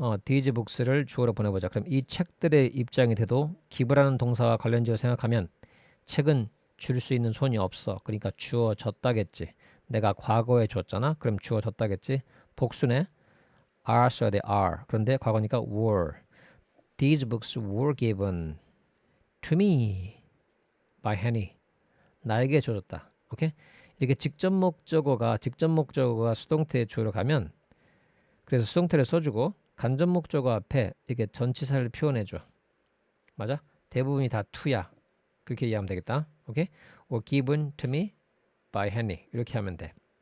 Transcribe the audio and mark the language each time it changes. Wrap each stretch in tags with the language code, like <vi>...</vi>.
<ko>these books를 주어로 보내보자. 그럼 이 책들의 입장이 돼도 give라는 동사와 관련지어 생각하면 책은 줄 수 있는 손이 없어. 그러니까 주어졌다겠지. 내가 과거에 줬잖아. 그럼 주어졌다겠지. 복수네. are 써야 돼. are. 그런데 과거니까 were.</ko> <en>These books were given to me by Henry.</en> <ko>나에게 줘줬다. 오케이? 이렇게 직접 목적어가 수동태의 주어로 가면 그래서 수동태를 써주고 간접 목적어 앞에 이렇게 전치사를 표현해줘. 맞아? 대부분이 다 to야. 그렇게 이해하면 되겠다. 오케이?</ko> <en>or given to me by Henry.</en> <ko>이렇게 하면 돼.</ko>